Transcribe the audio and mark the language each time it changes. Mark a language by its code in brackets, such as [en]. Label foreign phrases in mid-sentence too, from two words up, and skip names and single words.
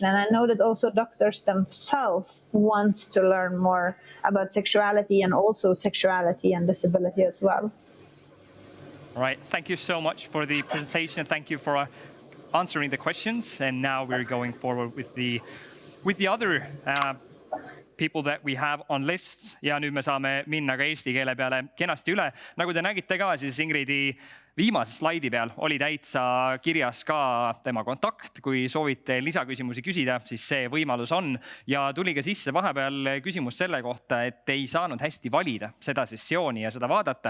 [en] And I know that also doctors themselves want to learn more about sexuality, and also sexuality and disability as well. All right. Thank you so much for the presentation. Thank you for answering the questions. And now we're going forward with the other people that we have on lists. [et] Ja nüüd me saame minna ka eesti keele peale kenasti üle. Nagu te nägite ka, siis Ingridi viimase slaidi peal oli täitsa kirjas ka tema kontakt. Kui soovite lisaküsimusi küsida, siis see võimalus on. Ja tuli ka sisse vahepeal küsimus selle kohta, et ei saanud hästi valida seda sessiooni ja seda vaadata.